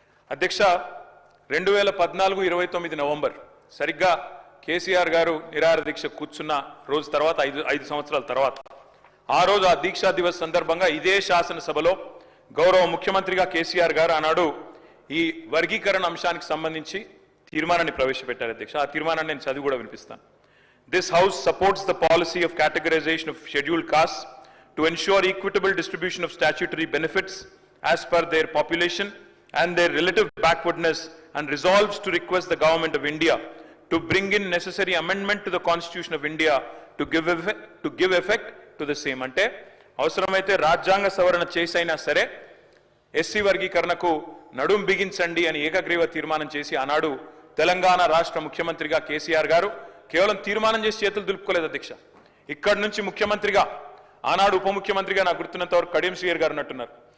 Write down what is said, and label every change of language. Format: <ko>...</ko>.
<te>అధ్యక్ష, 2014-29 నవంబర్ సరిగ్గా కేసీఆర్ గారు నిరాహార దీక్ష కూర్చున్న రోజు తర్వాత 5 సంవత్సరాల తర్వాత ఆ రోజు ఆ దీక్షా దివస్ సందర్భంగా ఇదే శాసనసభలో గౌరవ ముఖ్యమంత్రిగా కేసీఆర్ గారు ఆనాడు ఈ వర్గీకరణ అంశానికి సంబంధించి తీర్మానాన్ని ప్రవేశపెట్టారు అధ్యక్ష. ఆ తీర్మానాన్ని నేను చదివి కూడా వినిపిస్తాను.</te> <en>This House supports the policy of categorization of scheduled castes to ensure equitable distribution of statutory benefits as per their population and their relative backwardness, and resolves to request the Government of India to bring in necessary amendment to the Constitution of India to give effect to the same.</en> <te>అంటే అవసరమైతే రాజ్యాంగ సవరణ చేసైనా సరే SC వర్గీకరణకు నడుం బిగించండి అని ఏకగ్రీవ తీర్మానం చేసి ఆనాడు తెలంగాణ రాష్ట్ర ముఖ్యమంత్రిగా కేసీఆర్ గారు కేవలం తీర్మానం చేసి చేతులు దులుపుకోలేదు అధ్యక్ష. ఇక్కడి నుంచి ముఖ్యమంత్రిగా ఆనాడు ఉప ముఖ్యమంత్రిగా నాకు గుర్తున్నంత వరకు కడియం శ్రీయర్ గారు ఉన్నట్టున్నారు.</te>